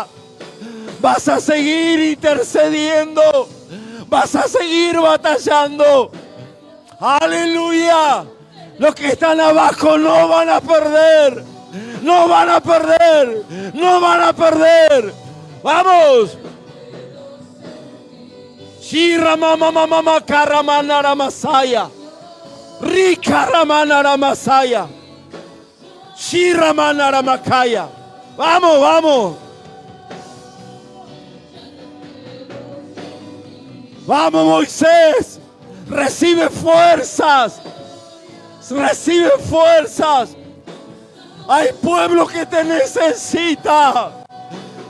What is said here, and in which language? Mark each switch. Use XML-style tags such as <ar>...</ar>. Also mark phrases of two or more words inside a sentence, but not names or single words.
<es>Vas a seguir intercediendo. Vas a seguir batallando. Aleluya. Los que están abajo no van a perder. No van a perder. No van a perder. Vamos. Shira mama mama karamanara masaya. Rikaramana masaya. Shira manara makaya. Vamos, vamos. Vamos, Moisés. Recibe fuerzas. Recibe fuerzas. Hay pueblo que te necesita.</es>